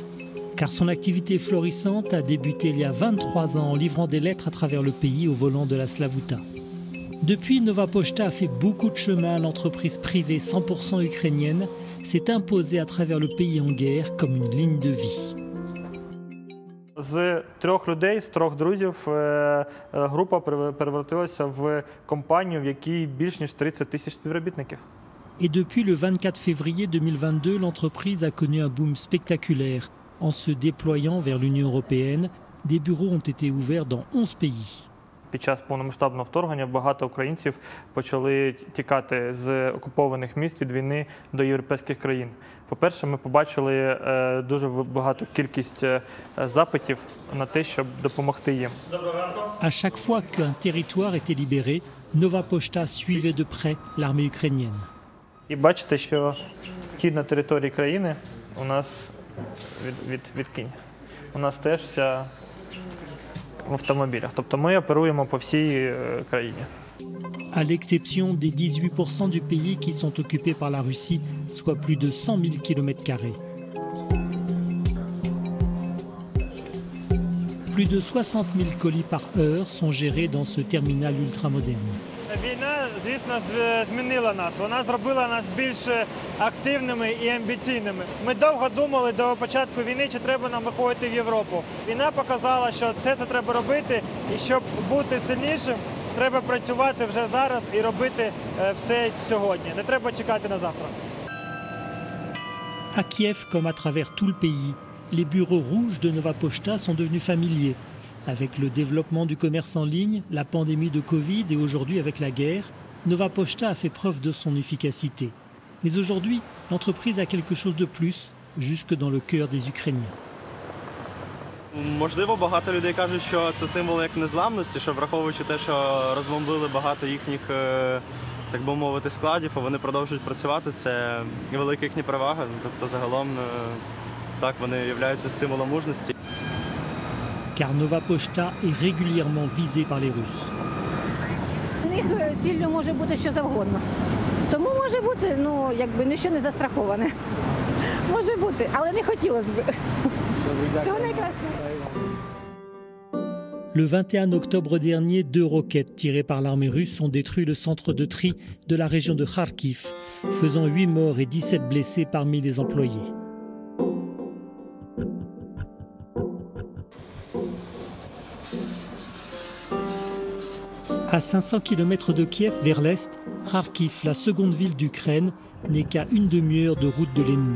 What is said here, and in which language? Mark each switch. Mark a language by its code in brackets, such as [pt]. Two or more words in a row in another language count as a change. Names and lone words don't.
[fr] Car son activité florissante a débuté il y a 23 ans en livrant des lettres à travers le pays au volant de la Slavuta. Depuis, Nova Pochta a fait beaucoup de chemin. L'entreprise privée 100% ukrainienne s'est imposée à travers le pays en guerre comme une ligne de vie. [uk] З 3 людей, з 3 друзів, група перевертилася в компанію, в якій більш ніж 30 тисяч співробітників. [fr] Et depuis le 24 février 2022, l'entreprise a connu un boom spectaculaire. En se déployant vers l'Union européenne, des bureaux ont été ouverts dans 11 pays. [uk] Під час повномасштабного вторгнення багато українців почали тікати з окупованих міст від війни до європейських країн. По-перше, ми побачили дуже багату кількість запитів на те, щоб допомогти їм. [fr] À chaque fois qu'un territoire était libéré, Nova Pochta suivait de près l'armée ukrainienne. [uk] І бачите, що вхід на території країни у нас відкинь. У нас теж вся в автомобілях. Тобто ми оперуємо по всій країні. [fr] À l'exception des 18% du pays qui sont occupés par la Russie, soit plus de 100 000 km². Plus de 60 000 colis par heure sont gérés dans ce terminal ultramoderne. [uk] Війна, звісно, змінила нас. Вона зробила нас більш активними і амбіційними. Ми довго думали до початку війни, чи треба нам виходити в Європу. Війна показала, що все це треба робити, і щоб бути сильнішим, треба працювати вже зараз і робити все сьогодні. Не треба чекати на завтра. [fr] À Kiev, comme à travers tout le pays, les bureaux rouges de Nova Pochta sont devenus familiers. Avec le développement du commerce en ligne, la pandémie de Covid et aujourd'hui avec la guerre, Nova Pochta a fait preuve de son efficacité. Mais aujourd'hui, l'entreprise a quelque chose de plus, jusque dans le cœur des Ukrainiens. [uk] Можливо, багато людей кажуть, що це символ як незламності, що враховуючи те, що розбомбили багато їхніх, так би мовити, складів, а вони продовжують працювати, це велика їхня перевага. Тобто загалом так, вони являються символом мужності. [fr] Car Nova Pochta est régulièrement visée par les Russes. [uk] У них ціллю може бути що завгодно. Тому може бути, якби ніщо не застраховане. Може бути, але не хотілося б. Всього найкращого. [fr] Le 21 octobre dernier, 2 roquettes tirées par l'armée russe ont détruit le centre de tri de la région de Kharkiv, faisant 8 morts et 17 blessés parmi les employés. À 500 km de Kiev vers l'est, Kharkiv, la seconde ville d'Ukraine, n'est qu'à une demi-heure de route de l'ennemi.